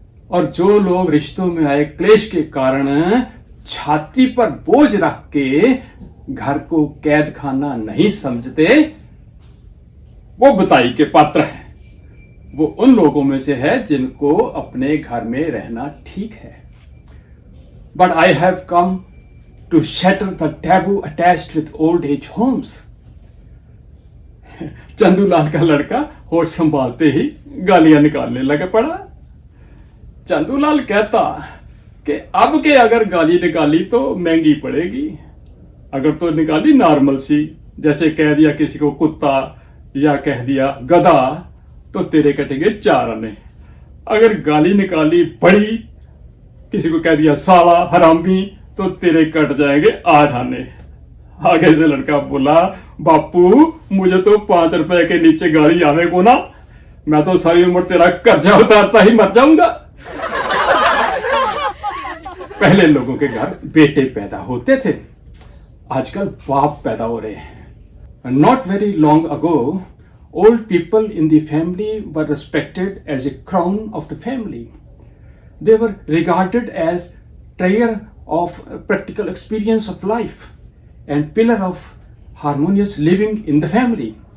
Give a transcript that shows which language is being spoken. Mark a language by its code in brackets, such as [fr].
[hi] और जो लोग रिश्तों में आए क्लेश के कारण छाती पर बोझ रख के घर को कैद खाना नहीं समझते, वो बधाई के पात्र हैं। वो उन लोगों में से है जिनको अपने घर में रहना ठीक है। [en] But I have come to shatter the taboo attached with old age homes. [hi] Chandulal का लड़का होश संभालते ही गालियां निकालने लगा पड़ा। चंदूलाल कहता कि अब के अगर गाली निकाली तो महंगी पड़ेगी, अगर तो निकाली नॉर्मल सी, जैसे कह दिया किसी को कुत्ता या कह दिया गधा तो तेरे कटेंगे 4 आने। अगर गाली निकाली बड़ी, किसी को कह दिया साला हरामी, तो तेरे कट जाएंगे 8 आने। आगे से लड़का बोला, बापू मुझे तो 5 रुपए के नीचे गाली आवे को ना, मैं तो सारी उम्र तेरा कर्जा उतारता ही मर जाऊंगा। पहले लोगों के घर बेटे पैदा होते थे, आजकल बाप पैदा हो रहे हैं। [en] Not very long ago old people in the family were respected as a crown of the family. They were regarded as trier of practical experience of life and pillar of harmonious living in the family.